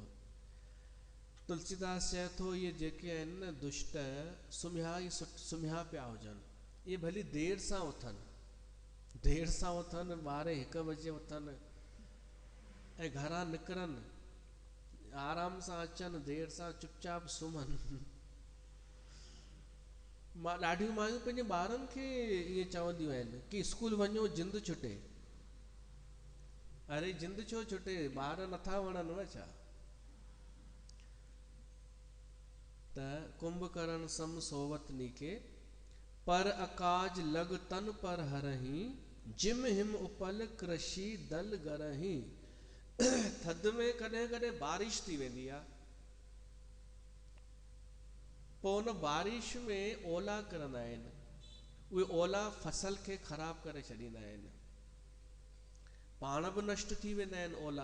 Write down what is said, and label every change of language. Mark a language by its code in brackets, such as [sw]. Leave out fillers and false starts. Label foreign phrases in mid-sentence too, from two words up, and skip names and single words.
[sd] तुलसीदास चए थो इहे जेके आहिनि न दुष्ट, सुम्हिया पिया हुजनि, इहे भली देरि सां उथनि, 12-1 बजे उथनि ऐं घरां निकिरनि, आराम सां अचनि, देरि सां चुपचाप सुम्हनि। मां ॾाढियूं मायूं पंहिंजे ॿारनि खे ईअं चवंदियूं आहिनि कि स्कूल वञो जिंद छुटे। अरे जिंद छो छुटे, ॿार नथा वणनि छा? [awa] त कुंभकर्ण सम सोवत नीके, पर अकाज लग तन पर हरही, जिम हिम उपल कृषि दल गरही। [sd] थधि में कॾहिं कॾहिं बारिश थी वेंदी आहे, पोइ उन बारिश में ओला किरंदा आहिनि, उहे ओला फसल खे ख़राब करे छॾींदा आहिनि, पाण बि नष्ट थी वेंदा आहिनि ओला।